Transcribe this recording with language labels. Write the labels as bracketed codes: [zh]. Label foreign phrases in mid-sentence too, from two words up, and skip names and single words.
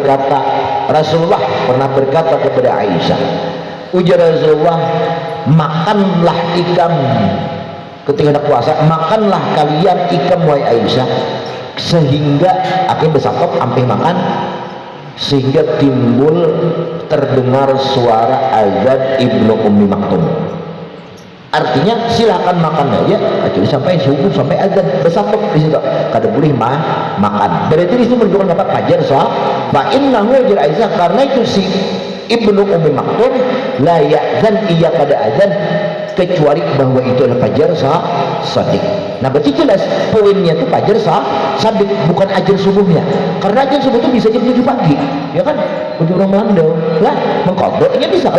[id] berkata kepada Aisyah, ujar Rasulullah, makanlah ikan ketika ada puasa, makanlah kalian ikan wahai Aisyah, sehingga akhirnya bersantap sampai makan, sehingga timbul terdengar suara azan Ibnu Ummi Maktum. Artinya silakan makan aja, kecuali sampai subuh, sampai azan bersantap di situ. [bjn] Kada boleh makan. [id] Berarti di situ menunjukkan apa? Fajar sah. [ar] Fa innahu [id] jar Aisyah, karena itu si Ibnu Ummi Maktum [ar] la ya'zan, [bjn] ia kada azan kecuali bahwa itu adalah fajar shadiq. [id] Nah, berarti jelas poinnya itu fajar shadiq, bukan ajar subuhnya. Karena ajar subuh itu bisa jam 7 pagi, ya kan? Bagi orang Belanda lah, mengkodoknya bisa lah.